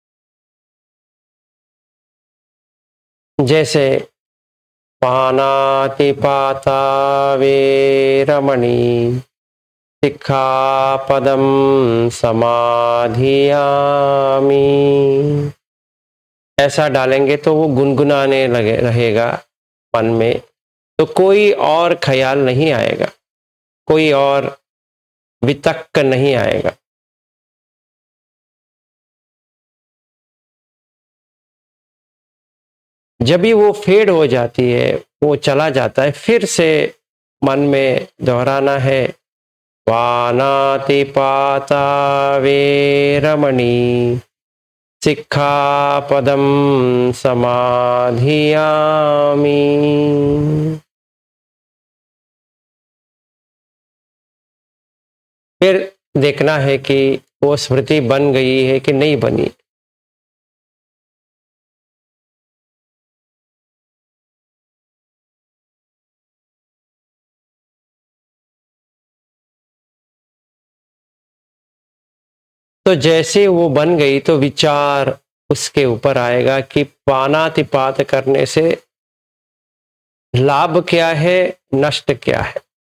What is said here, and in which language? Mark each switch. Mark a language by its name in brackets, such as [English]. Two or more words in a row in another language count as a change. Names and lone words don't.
[Pali] जैसे पानातिपाता वेरमणि सिक्खापदं समाधियामि, [Hindi] ऐसा डालेंगे तो वो गुनगुनाने लगे रहेगा मन में, तो कोई और ख्याल नहीं आएगा, कोई और वितक्क नहीं आएगा। जब भी वो फेड हो जाती है, वो चला जाता है, फिर से मन में दोहराना है, [Pali] पानातिपाता वेरमणि सिक्खापदं समाधियामि। [Hindi] फिर देखना है कि वो स्मृति बन गई है कि नहीं बनी। तो जैसे वो बन गई तो विचार उसके ऊपर आएगा कि पानातिपात करने से लाभ क्या है, नष्ट क्या है।